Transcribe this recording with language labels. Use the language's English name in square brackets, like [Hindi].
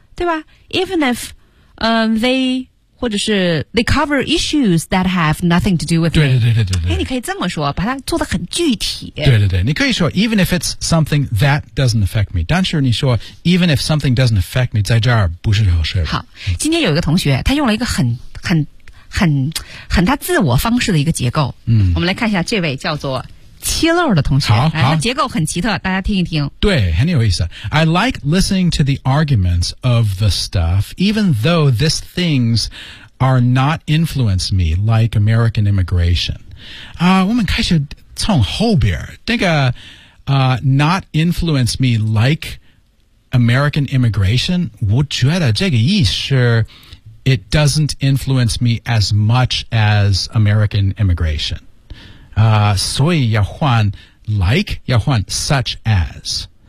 [Chinese] 对吧 [English] even if、they [Chinese] 或者是 [English] they cover issues that have nothing to do with [Chinese] 对对对对对对、哎、你可以这么说把它做得很具体对对对你可以说 [English] even if it's something that doesn't affect me [Chinese] 但是你说 [English] even if something doesn't affect me [Chinese] 在这儿不是合适好今天有一个同学他用了一个很他自我方式的一个结构嗯，我们来看一下这位叫做七漏的同学好好来结构很奇特大家听一听对很有意思 [English] I like listening to the arguments of the stuff even though these things are not influence me like American immigration、 [Chinese] 我们开始从后边那个、 [English] not influence me like American immigration [Chinese] 我觉得这个意思 [English] it doesn't influence me as much as American immigration [Chinese] 所以要换 [English] like, 要换 such as.